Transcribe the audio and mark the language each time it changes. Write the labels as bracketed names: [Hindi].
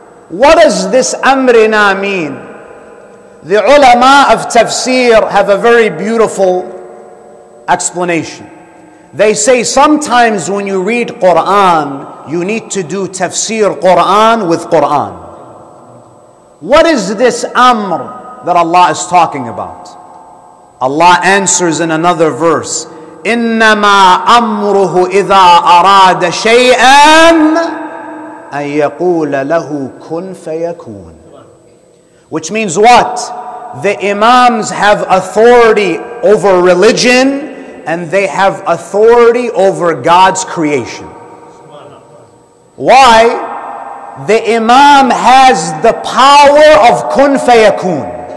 [English] What does this amrina mean? The ulama of tafsir have a very beautiful explanation. They say sometimes when you read Quran, you need to do tafsir Quran with Quran. What is this amr that Allah is talking about? Allah answers in another verse, [Arabic] إِنَّمَا أَمْرُهُ إِذَا أَرَادَ شَيْئًا أن يقول له كن فيكون. [English] Which means what? The Imams have authority over religion and they have authority over God's creation. Why? The Imam has the power of kun fayakun.